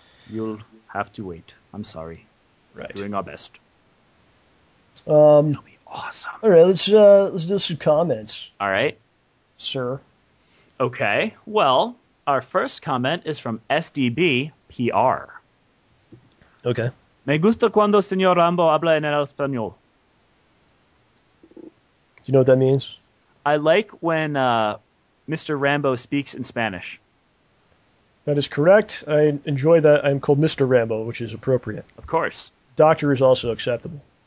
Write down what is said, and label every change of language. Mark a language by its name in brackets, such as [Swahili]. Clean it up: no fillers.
[English] You'll have to wait. I'm sorry. Right. Doing our best. It'll be awesome. All right, let's do some comments. All right. Sir. Okay. Well, our first comment is from SDB PR. Okay. [Spanish] Me gusta cuando señor Rambo habla en el español. [English] Do you know what that means? I like when Mr. Rambo speaks in Spanish. That is correct. I enjoy that. I'm called Mr. Rambo, which is appropriate. Of course. Doctor is also acceptable.